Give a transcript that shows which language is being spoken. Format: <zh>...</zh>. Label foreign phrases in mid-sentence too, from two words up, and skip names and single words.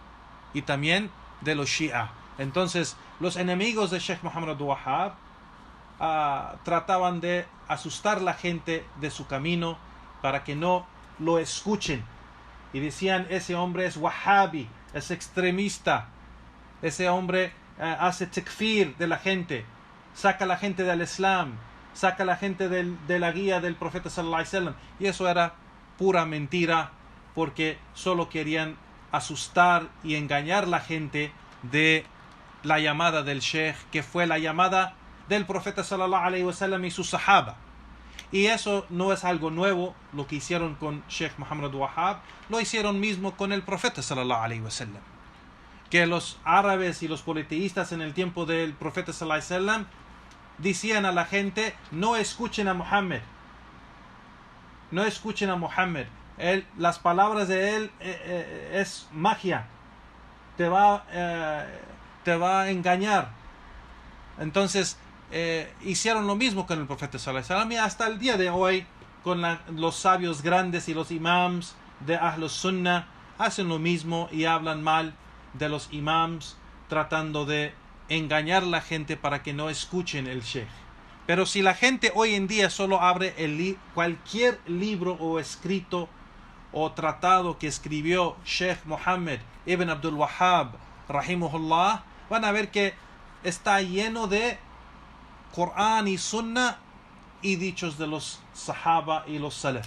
<es>Entonces, los enemigos de Sheikh Muhammad Abdul Wahhab trataban de asustar a la gente de su camino para que no lo escuchen. Y decían, ese hombre es Wahhabi, es extremista. Ese hombre hace takfir de la gente, saca a la gente del Islam, saca a la gente de la guía del profeta</es> <ar>صلى الله عليه وسلم.</ar> <es>Y eso era pura mentira, porque solo querían asustar y engañar a la gente de la llamada del Sheikh, que fue la llamada del profeta</es> <ar>صلى الله عليه وسلم</ar> <es>y sus sahaba. Y eso no es algo nuevo, lo que hicieron con Sheikh Muhammad Abdul Wahhab, lo hicieron mismo con el profeta</es> <ar>صلى الله عليه وسلم.</ar> <es>Que los árabes y los politeístas en el tiempo del profeta</es> <ar>صلى الله عليه وسلم</ar> <es>decían a la gente, no escuchen a Muhammad. No escuchen a Muhammad. Las palabras de él es magia. Te va a engañar. Entonces, hicieron lo mismo con el profeta</es> <ar>صلى الله عليه وسلم</ar> <es>y hasta el día de hoy con los sabios grandes y los imams de</es> <ar>أهل السنة</ar> <es>hacen lo mismo y hablan mal de los imams tratando de engañar a la gente para que no escuchen el Sheikh. Pero si la gente hoy en día solo abre cualquier libro o escrito o tratado que escribió Sheikh Muhammad ibn Abdul Wahhab rahimahullah, van a ver que está lleno de Corán y Sunnah y dichos de los Sahaba y los Salaf.</es>